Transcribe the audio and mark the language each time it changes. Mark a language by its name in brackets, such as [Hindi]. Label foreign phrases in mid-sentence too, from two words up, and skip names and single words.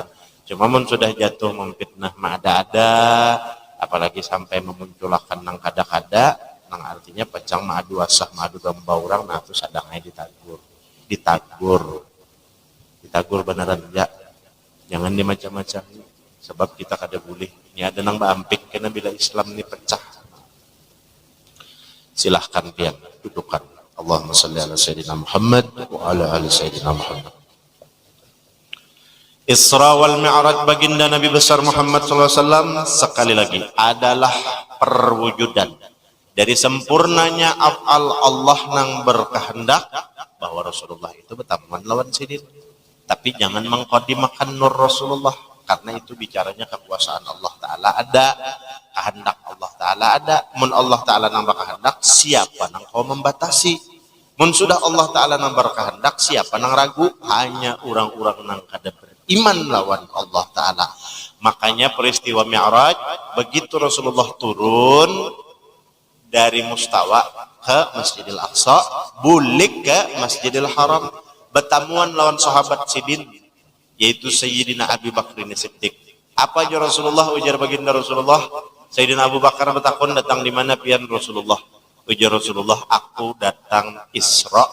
[Banjar] Cuma mun sudah jatuh memfitnah mah ada-ada, apalagi sampai memunculkan nang kada-kada, nang artinya pecang madu asah, madu domba orang, nah itu sadangnya ditagur beneran ya, jangan dimacam-macam, sebab kita kada boleh ini ada nang baampik karena bila Islam ini pecah. Silahkan pian dudukan. [Arabic] اللهم صل على سيدنا محمد وعلى آل سيدنا محمد. [Banjar] Isra wal Mi'raj baginda Nabi besar Muhammad SAW sekali lagi adalah perwujudan dari sempurnanya af'al Allah nang berkehendak bahwa Rasulullah itu bertamuan lawan sidin. [Indonesian] Tapi jangan mengqadimakan nur Rasulullah karena itu bicaranya kekuasaan Allah Ta'ala ada, kehendak Allah Ta'ala ada. [Banjar] Mun Allah Ta'ala nang berkehendak, siapa nang kau membatasi? Mun sudah Allah Ta'ala nang berkehendak, siapa nang ragu? Hanya orang-orang nang kada beriman lawan Allah Ta'ala. [Indonesian] Makanya peristiwa Mi'raj, begitu Rasulullah turun dari Mustawa ke Masjidil Aqsa, [Banjar] bulik ke Masjidil Haram, bertamuan lawan sahabat sidin, yaitu Sayyidina Abi Bakrin Siddiq. [Indonesian] Apa aja Rasulullah? [Banjar] Ujar baginda Rasulullah, Sayyidina Abu Bakar bertakun, datang di mana pian Rasulullah? Ujar Rasulullah, aku datang Isra.